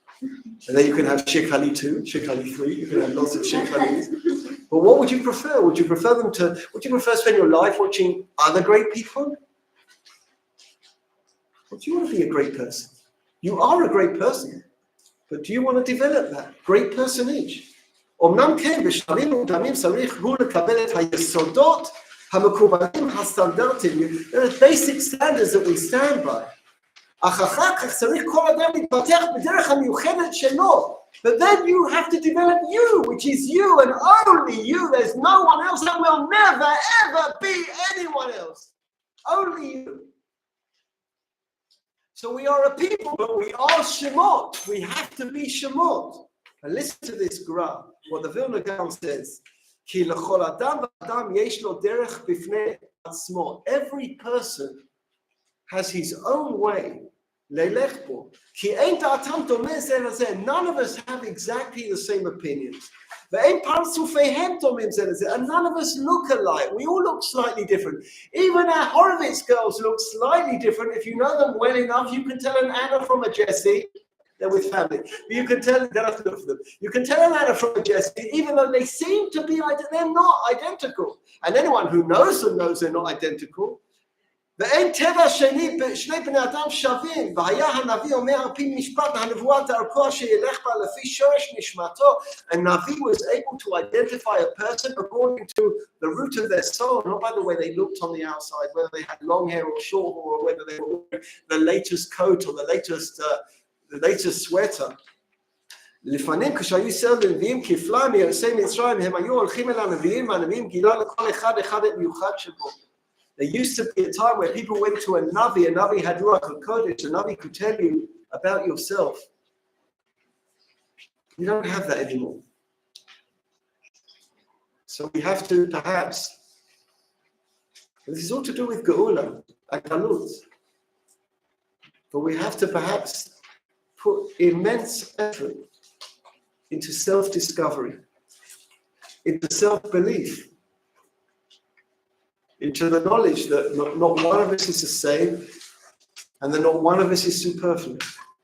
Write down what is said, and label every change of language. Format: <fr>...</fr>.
<en>And then you can have Shiur Klali 2, Shiur Klali 3, you can have lots of Shiur Klalis. But what would you prefer? Would you prefer spend your life watching other great people? Or do you want to be a great person? You are a great person, but do you want to develop that great personage?</en> <he>אמנם כן, בשלבים מוקדמים צריך הוא לקבל את היסודות המקובלים הסטנדרטיים.</he> <en>There are basic standards that we stand by.</en> <he>אך אחר כך צריך כל אדם להתפתח בדרך המיוחדת שלו.</he> <en>But then you have to develop you, which is you and only you. There's no one else that will never, ever be anyone else. Only you. So we are a people, but we are Shemot. We have to be Shemot. And listen to this graph, what the Vilna Gaon says.</en> <he>כי לכל אדם ואדם יש לו דרך בפני עצמו.</he> <en>Every person has his own way.</en> <he>ללך בו. כי אין דעתם דומה זה לזה.</he> <en>None of us have exactly the same opinions.</en> <he>ואין פרצופיהם דומים זה לזה.</he> <en>And none of us look alike. We all look slightly different. Even our Horowitz girls look slightly different. If you know them well enough, you can tell an Anna from a Jessie. They're with family. But you can tell, you don't have to look for them. You can tell an Anna from a Jessie, even though they seem to be, they're not identical. And anyone who knows them knows they're not identical.</en> <he>ואין טבע שני בני אדם שווים, והיה הנביא אומר על פי משפט, הנבואה דרכו שילך בה לפי שורש נשמתו.</he> <en>And Navi was able to identify a person according to the root of their soul, not by the way they looked on the outside, whether they had long hair or short hair, or whether they were wearing the latest coat or the latest sweater.</en> <he>לפעמים כשהיו ישראל לנביאים כפליים מיוצאי מצרים, הם היו הולכים אל הנביאים, והנביאים גילה לכל אחד את מיוחד שבו.</he> <en>There used to be a time where people went to a Navi had Ruach HaKodesh, a Navi could tell you about yourself. You don't have that anymore. So we have to perhaps, this is all to do with Geula, Akalut, but we have to perhaps put immense effort into self-discovery, into self-belief, into the knowledge that not one of us is the same, and that not one of us is superfluous.</en>